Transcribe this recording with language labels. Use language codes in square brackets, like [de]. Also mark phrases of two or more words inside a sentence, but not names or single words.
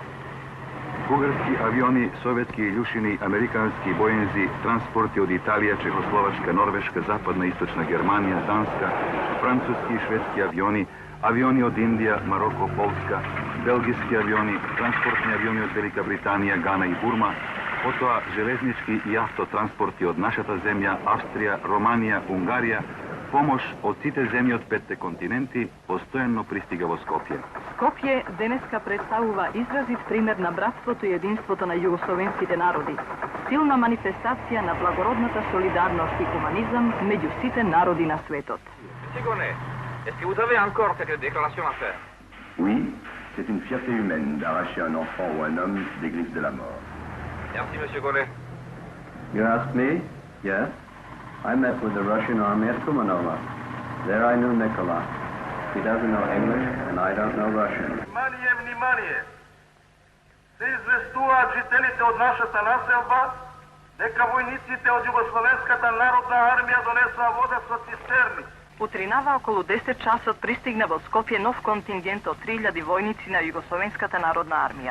[mk] Бугарски авиони, советски илјушини, американски боензи, транспорти од Италија, Чехословачка, Норвешка, Западна и Источна Германија, Данска, француски и шведски авиони, авиони од Индија, Мароко, Полска, белгиски авиони, транспортни авиони од Велика Британија, Гана и Бурма, потоа железнички и автотранспорти од нашата земја, Австрија, Романија, Унгарија, помош од сите земји од 5 континенти постојано пристига во Скопје. Скопје денеска представува изразит пример на братството и единството на југословенските народи. Силна манифестација на благородната солидарност и хуманизам меѓу сите народи на светот. [fr] Sigourney, est-ce que vous avez encore quelques déclarations à faire? Oui, c'est une fierté humaine d'arracher un enfant ou un homme des griffes de la mort. Merci, Monsieur Gonnet. [en] You asked me? Yes. I met with the Russian army at Kumanova. There I knew Nikola. He doesn't know English, and I don't know Russian. [mk] Внимание, внимание! Се известуваат жителите од нашата населба дека војниците од Југословенската народна армија донесоа вода со цистерни. Утринава околу 10 часот пристигна во Скопје нов контингент од 3000 војници на Југословенската народна армија.